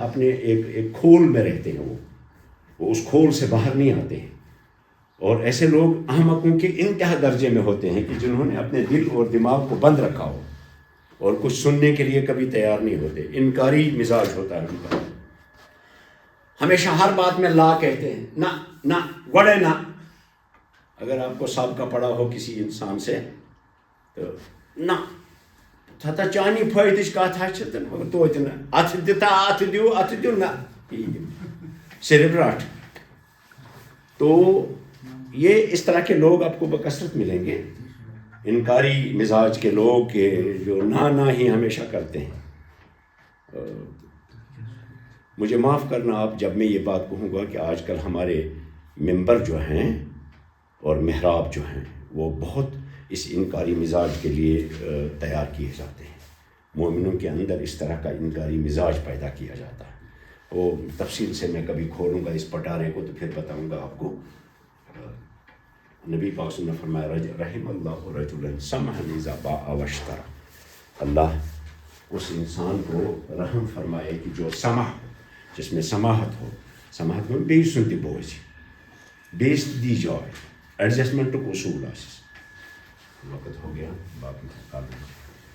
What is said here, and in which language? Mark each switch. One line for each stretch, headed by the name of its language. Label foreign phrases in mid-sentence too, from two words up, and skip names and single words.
Urdu: اپنے ایک کھول میں رہتے ہیں وہ اس کھول سے باہر نہیں آتے ہیں اور ایسے لوگ احمقوں کے انتہا درجے میں ہوتے ہیں کہ جنہوں نے اپنے دل اور دماغ کو بند رکھا ہو اور کچھ سننے کے لیے کبھی تیار نہیں ہوتے انکاری مزاج ہوتا ہے ان کا ہمیشہ ہر بات میں لا کہتے ہیں نہ گوڑے نہ اگر آپ کو سابقہ پڑا ہو کسی انسان سے تو
Kashmiri: نہ تھا چانی فائدٕچ کتھ ہے توتہِ نہ اتھ دیو نہ صرف رٹ
Urdu: تو یہ اس طرح کے لوگ آپ کو بکثرت ملیں گے انکاری مزاج کے لوگ کے جو نہ ہی ہمیشہ کرتے ہیں مجھے معاف کرنا آپ جب میں یہ بات کہوں گا کہ آج کل ہمارے ممبر جو ہیں اور محراب جو ہیں وہ بہت اس انکاری مزاج کے لیے تیار کیے جاتے ہیں مومنوں کے اندر اس طرح کا انکاری مزاج پیدا کیا جاتا ہے وہ تفصیل سے میں کبھی کھولوں گا اس پٹارے کو تو پھر بتاؤں گا آپ کو نبی پاک صلی اللہ علیہ وسلم نے فرمایا
Arabic: رحم اللہ رجلا سمحا اذا باع واشترى،
Urdu: اللہ اس انسان کو رحم فرمائے کہ جو سمح ہو، جس میں سماحت ہو، سماحت میں
Kashmiri: بیٚیہِ سُنٛد تہِ بوزِ، بیٚیِس تہِ دی جاے، ایڈجسٹمنٹُک اصوٗل آسٮ۪س۔
Urdu: وقت ہو گیا، باقی کل